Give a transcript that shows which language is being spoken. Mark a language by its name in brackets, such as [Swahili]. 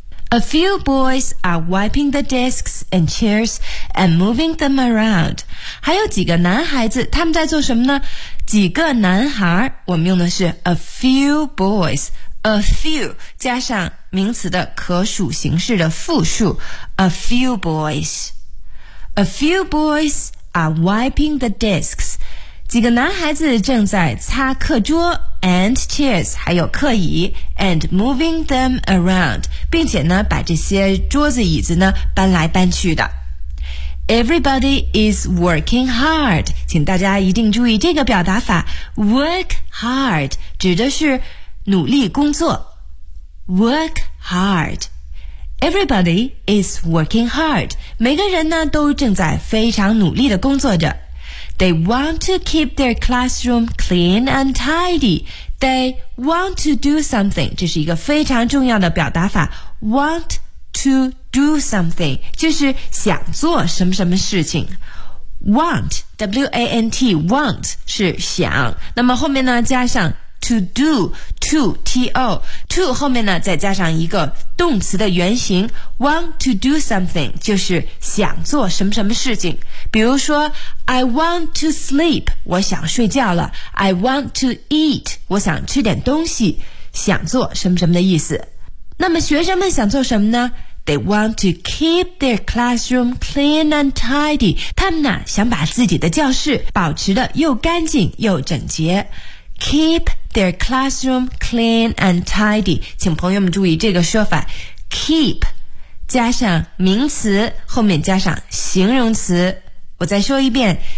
[English] A few boys are wiping the desks and chairs and moving them around. [Chinese] 还有几个男孩子，他们在做什么呢？几个男孩，我们用的是 a few boys. A few 加上名词的可数形式的复数， a few boys. [English] A few boys are wiping the desks. [Chinese] 几个男孩子正在擦课桌 [English] and chairs, [Chinese] 还有课椅 [English] and moving them around. [Chinese] 并且呢把这些桌子椅子呢搬来搬去的。 [English] Everybody is working hard. [Chinese] 请大家一定注意这个表达法。 Work hard 指的是努力工作。 [English] Work hard. Everybody is working hard. [Chinese] 每个人呢都正在非常努力的工作着。 [English] They want to keep their classroom clean and tidy. They want to do something. [Chinese] 这是一个非常重要的表达法。 Want to do something 就是想做什么什么事情。 Want, W-A-N-T, want 是想。那么后面呢加上 to do, to, T-O, to 后面呢再加上一个动词的原形。 Want to do something 就是想做什么什么事情。比如说 [English] I want to sleep, [Chinese] 我想睡觉了。 [English] I want to eat, [Chinese] 我想吃点东西。想做什么什么的意思。那么学生们想做什么呢？ [English] They want to keep their classroom clean and tidy. [Chinese] 他们呢想把自己的教室保持得又干净又整洁。 [English] Keep their classroom clean and tidy. [Chinese] 请朋友们注意这个说法。Keep 加上名词，后面加上形容词。我再说一遍。